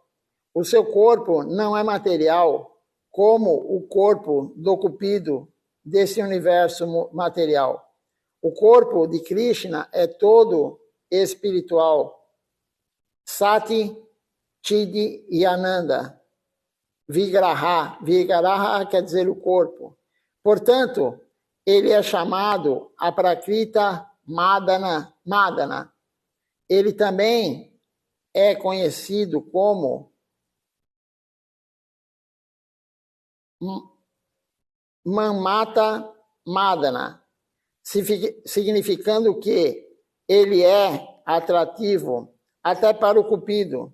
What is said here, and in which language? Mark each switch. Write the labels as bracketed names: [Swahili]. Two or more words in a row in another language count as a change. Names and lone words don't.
[Portuguese] O seu corpo não é material, como o corpo do Cupido desse universo material. O corpo de Krishna é todo espiritual. [Sanskrit] Sati, Chidi e Ananda. [Portuguese] Vigraha. Vigraha quer dizer o corpo. Portanto, ele é chamado [Sanskrit] Aprakrita Madana. [Portuguese] Madana. Ele também é conhecido como [Sanskrit] Manmata Madana, [Portuguese] significando que ele é atrativo até para o Cupido.